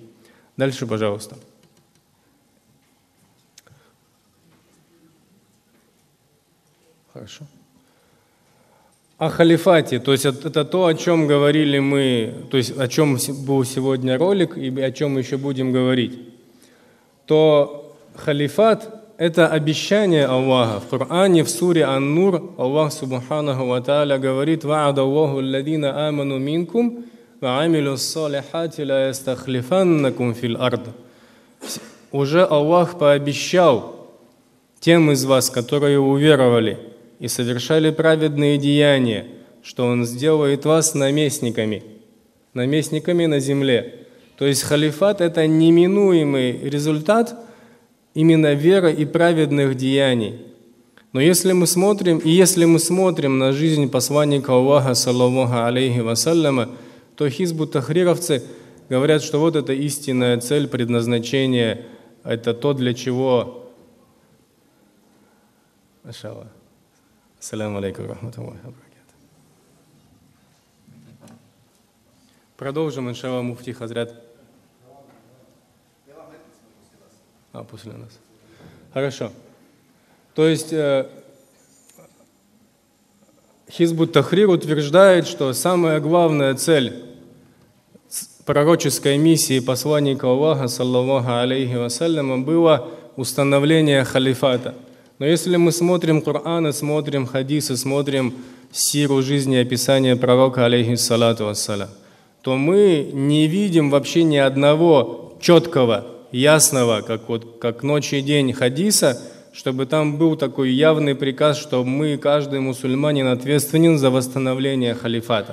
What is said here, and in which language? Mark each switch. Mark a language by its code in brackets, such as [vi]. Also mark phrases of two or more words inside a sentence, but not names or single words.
[ru] Дальше, пожалуйста. Хорошо. О халифате, то есть это то, о чем говорили мы, то есть о чем был сегодня ролик и о чем еще будем говорить. То халифат – это обещание Аллаха. В Коране, в суре Ан-Нур, Аллах [ar] سبحانه وتعالى говорит: «وعد الله الذين آمنوا منكم وعملوا الصالحات ليستخلفنكم في الأرض». [ru] Уже Аллах пообещал тем из вас, которые уверовали и совершали праведные деяния, что Он сделает вас наместниками на земле. То есть халифат – это неминуемый результат именно веры и праведных деяний. Но если мы смотрим на жизнь посланника Аллаха, [ar] صلى الله عليه وسلم, [ru] то хизбут-тахрировцы говорят, что вот это истинная цель, предназначение, это то, для чего… [ar] السلام عليكم ورحمة الله وبركاته. [ru] Продолжим, иншаллах, муфти Хазрат. После нас. Хорошо. То есть хизбут-тахрир утверждает, что самая главная цель пророческой миссии посланника Аллаха, [ar] صلى الله عليه وسلم, [ru] было установление халифата. Но если мы смотрим Коран, смотрим хадисы, смотрим сиру жизни, описание пророка, [ar] عليه الصلاة والسلام, [ru] то мы не видим вообще ни одного четкого, ясного, как ночь и день хадиса, чтобы там был такой явный приказ, что каждый мусульманин ответственен за восстановление халифата.